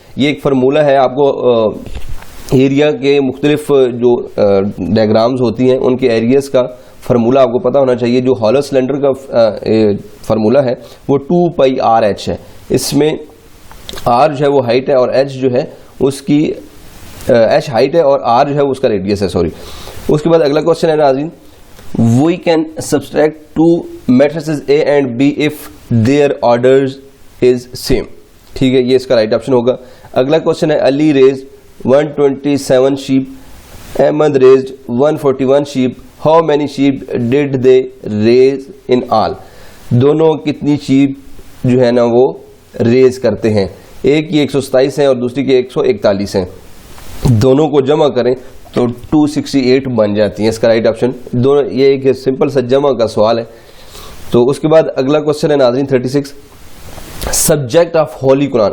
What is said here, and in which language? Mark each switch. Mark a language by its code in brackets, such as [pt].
[ur] یہ ایک فارمولا ہے, آپ کو ایریا کے مختلف جو ڈائیگرامز ہوتی ہیں ان کے ایریاز کا فارمولا آپ کو پتا ہونا چاہیے. جو ہالو سلنڈر کا فارمولا ہے وہ 2πr(h) ہے. اس میں r جو ہے وہ ہائٹ ہے اور h جو ہے اس کی h ہائٹ ہے اور r جو ہے اس کا ریڈیس ہے. سوری. اس کے بعد اگلا کوشچن ہے ناظرین, [en] we can subtract two matrices A and B if their orders is same. [ur] ٹھیک ہے, یہ اس کا رائٹ آپشن ہوگا. اگلا کوشچن ہے, [en] Ali raised 127 sheep, Ahmad raised 141 sheep, how many sheep did they raise in all. [ur] دونوں کتنی شیپ جو ہے نا وہ ریز کرتے ہیں, ایک کی 127 ہیں اور دوسری کی 141 ہیں. دونوں کو جمع کریں تو 268 بن جاتی ہیں. اس کا رائٹ آپشن دونوں, یہ ایک سمپل سا جمع کا سوال ہے. تو اس کے بعد اگلا کوشچن ہے ناظرین 36, [en] Subject of holy Quran.